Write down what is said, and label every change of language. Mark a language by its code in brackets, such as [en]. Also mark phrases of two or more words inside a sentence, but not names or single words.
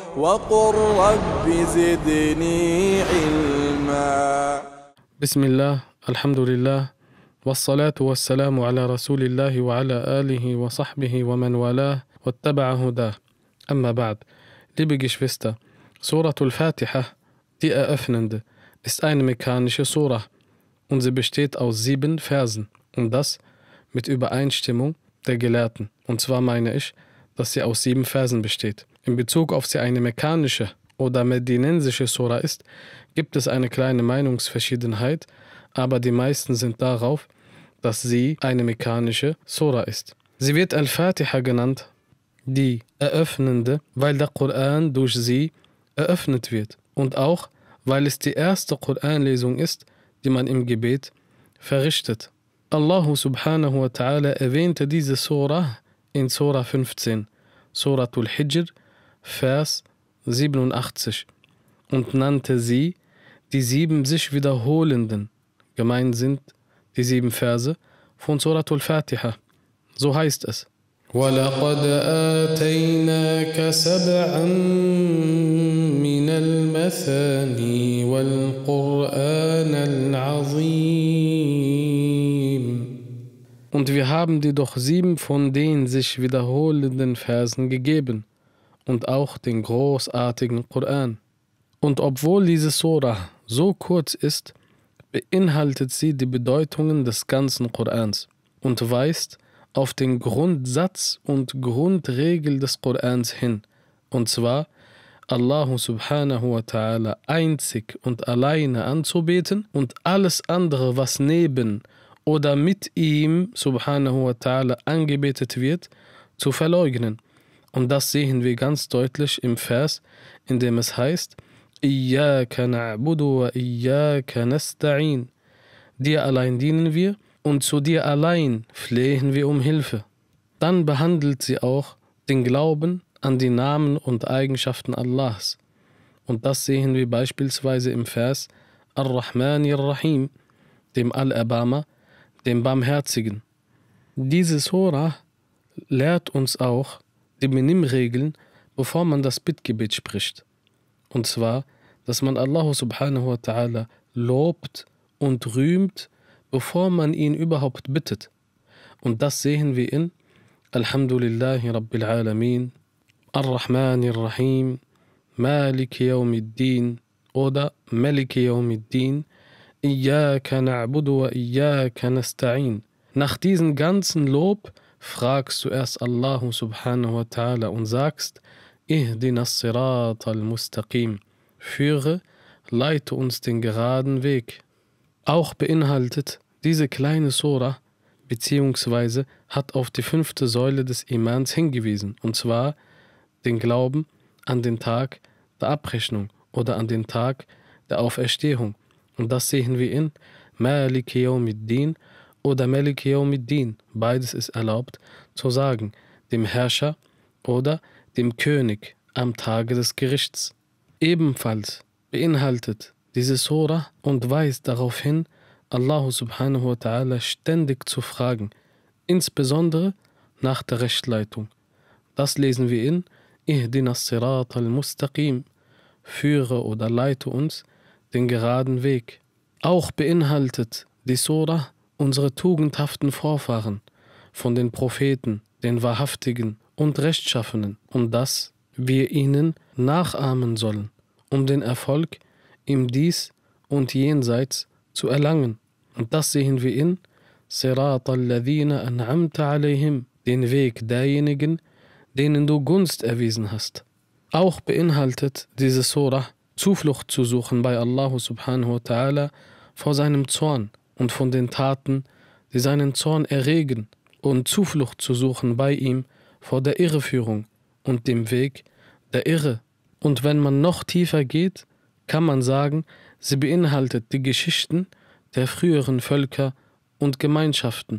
[ar] وقل رب زدني علما. بسم الله، الحمد لله، والصلاة والسلام على رسول الله وعلى آله وصحبه ومن والاه واتبع هداه. أما بعد. [de] Liebe Geschwister, Suratul Fatiha, die eröffnende, ist eine mekkanische Surah und sie besteht aus 7 Versen und das mit Übereinstimmung der Gelehrten. Und zwar meine ich, dass sie aus 7 Versen besteht. In Bezug auf sie eine mekkanische oder medinensische Surah ist, gibt es eine kleine Meinungsverschiedenheit, aber die meisten sind darauf, dass sie eine mekkanische Surah ist. Sie wird Al-Fatiha genannt, die Eröffnende, weil der Koran durch sie eröffnet wird und auch, weil es die erste Koranlesung ist, die man im Gebet verrichtet. [ar] الله سبحانه وتعالى [de] erwähnte diese Surah in Surah 15, Suratul Hijr, Vers 87 und nannte sie die 7 sich wiederholenden. Gemeint sind die 7 Verse von Suratul Fatiha. So heißt es: [ar] وَلَقَدْ آتَيْنَاكَ سَبْعًا مِنَ الْمَثَانِي وَالْقُرْآنَ الْعَظِيمِ. [de] Und wir haben dir doch 7 von den sich wiederholenden Versen gegeben und auch den großartigen Koran. Und obwohl diese Surah so kurz ist, beinhaltet sie die Bedeutungen des ganzen Korans und weist auf den Grundsatz und Grundregel des Korans hin, und zwar [ar] الله سبحانه وتعالى [de] einzig und alleine anzubeten und alles andere, was neben oder mit ihm [ar] سبحانه وتعالى [de] angebetet wird, zu verleugnen. Und das sehen wir ganz deutlich im Vers, in dem es heißt: [ar] إياك نعبد وإياك نستعين. [de] Dir allein dienen wir und zu dir allein flehen wir um Hilfe. Dann behandelt sie auch den Glauben an die Namen und Eigenschaften Allahs. Und das sehen wir beispielsweise im Vers [ar] الرحمن الرحيم, [de] dem Allerbarmer, dem Barmherzigen. Diese Surah lehrt uns auch die Benimmregeln, bevor man das Bittgebet spricht. Und zwar, dass man [ar] الله سبحانه وتعالى [de] lobt und rühmt, bevor man ihn überhaupt bittet. Und das sehen wir in [ar] الحمد لله رب العالمين، الرحمن الرحيم، مالك يوم الدين [de] oder [ar] مالك يوم الدين، إياك نعبد وإياك نستعين. [de] Nach diesem ganzen Lob fragst du erst [ar] الله سبحانه وتعالى [de] und sagst: [ar] اهدنا الصراط المستقيم. [de] Führe, leite uns den geraden Weg. Auch beinhaltet diese kleine Surah beziehungsweise hat auf die 5. Säule des Imans hingewiesen, und zwar den Glauben an den Tag der Abrechnung oder an den Tag der Auferstehung. Und das sehen wir in [ar] مالك يوم الدين [de] oder [ar] مالك يوم الدين. [de] Beides ist erlaubt zu sagen, dem Herrscher oder dem König am Tage des Gerichts. Ebenfalls beinhaltet diese Surah und weist darauf hin, [ar] الله سبحانه وتعالى [de] ständig zu fragen, insbesondere nach der Rechtleitung. Das lesen wir in [ar] اهدنا الصراط المستقيم, [de] führe oder leite uns den geraden Weg. Auch beinhaltet die Surah unsere tugendhaften Vorfahren von den Propheten, den Wahrhaftigen und Rechtschaffenen, und dass wir ihnen nachahmen sollen, um den Erfolg im Dies und Jenseits zu erlangen. Und das sehen wir in [ar] صراط الذين أنعمت عليهم, [de] den Weg derjenigen, denen du Gunst erwiesen hast. Auch beinhaltet diese Surah Zuflucht zu suchen bei [ar] الله سبحانه وتعالى [de] vor seinem Zorn und von den Taten, die seinen Zorn erregen, und Zuflucht zu suchen bei ihm vor der Irreführung und dem Weg der Irre. Und wenn man noch tiefer geht, kann man sagen, sie beinhaltet die Geschichten der früheren Völker und Gemeinschaften.